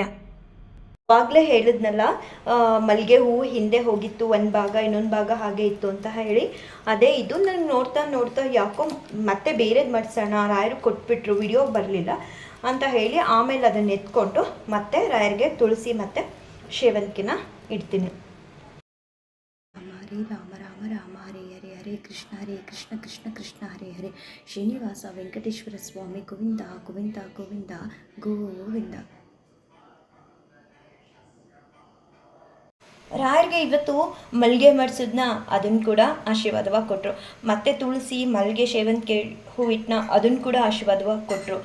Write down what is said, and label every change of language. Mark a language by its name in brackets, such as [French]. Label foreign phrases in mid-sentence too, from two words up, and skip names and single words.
[Kannada] ಆವಾಗಲೇ ಹೇಳಿದ್ನಲ್ಲ, ಮಲ್ಲಿಗೆ ಹೂವು ಹಿಂದೆ ಹೋಗಿತ್ತು ಒಂದು ಭಾಗ, ಇನ್ನೊಂದು ಭಾಗ ಹಾಗೆ ಇತ್ತು ಅಂತ ಹೇಳಿ. ಅದೇ ಇದು. ನನಗೆ ನೋಡ್ತಾ ಯಾಕೋ ಮತ್ತೆ ಬೇರೆದು ಮಾಡಿಸೋಣ, ರಾಯರು ಕೊಟ್ಬಿಟ್ರು, ವಿಡಿಯೋ ಬರಲಿಲ್ಲ ಅಂತ ಹೇಳಿ ಆಮೇಲೆ ಅದನ್ನು ಎತ್ಕೊಂಡು ಮತ್ತೆ ರಾಯರಿಗೆ ತುಳಸಿ ಮತ್ತು ಸೇವಂತಿಗೆನ ಇಡ್ತೀನಿ. [Sanskrit] ಹರೇ ರಾಮ ರಾಮ ರಾಮ ಹರೇ ಹರೇ, ಹರೇ ಕೃಷ್ಣ ಕೃಷ್ಣ ಕೃಷ್ಣ ಹರೇ ಹರೇ. [Kannada] ಶ್ರೀನಿವಾಸ ವೆಂಕಟೇಶ್ವರ ಸ್ವಾಮಿ ಗೋವಿಂದ ಗೋವಿಂದ ಗೋವಿಂದ ಗೋವಿಂದ. ರಾಯರಿಗೆ ಇವತ್ತು ಮಲ್ಲಿಗೆ ಮಾಡಿಸಿದ್ನ ಅದನ್ನು ಕೂಡ ಆಶೀರ್ವಾದವಾಗಿ ಕೊಟ್ಟರು. ಮತ್ತು ತುಳಸಿ ಮಲ್ಲಿಗೆ ಸೇವಂತಿಗೆ ಹೂವಿಟ್ಟನ ಅದನ್ನು ಕೂಡ ಆಶೀರ್ವಾದವಾಗಿ ಕೊಟ್ಟರು.